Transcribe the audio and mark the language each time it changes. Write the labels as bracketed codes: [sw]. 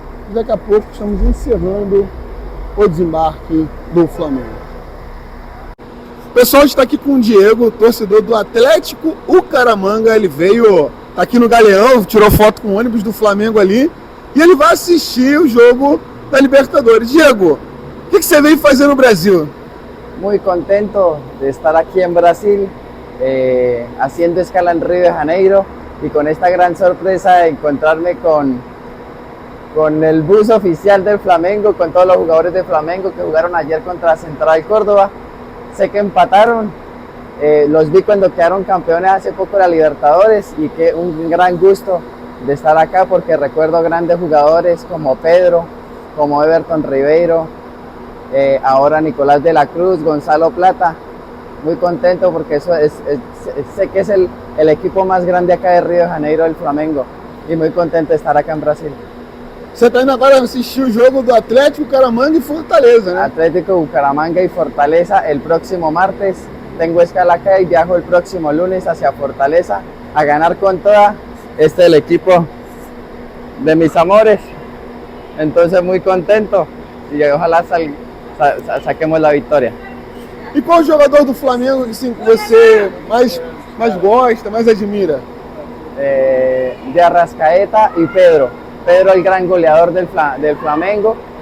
[pt] E daqui a pouco estamos encerrando o desembarque do Flamengo. O pessoal está aqui com o Diego, torcedor do Atlético Bucaramanga. Ele veio, tá aqui no Galeão, tirou foto com o ônibus do Flamengo ali. E ele vai assistir o jogo da Libertadores. Diego, o que você veio fazer no Brasil? [es] Muy contento de estar aquí en Brasil, haciendo escala en Río de Janeiro y con esta gran sorpresa de encontrarme con el bus oficial del Flamengo, con todos los jugadores de Flamengo que jugaron ayer contra Central Córdoba. Sé que empataron, los vi cuando quedaron campeones hace poco de la Libertadores y que un gran gusto de estar acá porque recuerdo grandes jugadores como Pedro, como Everton Ribeiro, ahora Nicolás de la Cruz, Gonzalo Plata. Muy contento porque sé que es el equipo más grande acá de Río de Janeiro, el Flamengo, y muy contento de estar acá en Brasil. [pt] Você está indo agora assistir o jogo do Atlético Bucaramanga e Fortaleza, né? [es] Atlético Bucaramanga y Fortaleza el próximo martes. Tengo escala acá y viajo el próximo lunes hacia Fortaleza a ganar con toda. Este es el equipo de mis amores. Entonces muy contento y ojalá saquemos la victoria. [pt] E qual jogador do Flamengo que você mais gosta, mais admira? [es] De Arrascaeta y Pedro. Pedro, el gran goleador del Flamengo.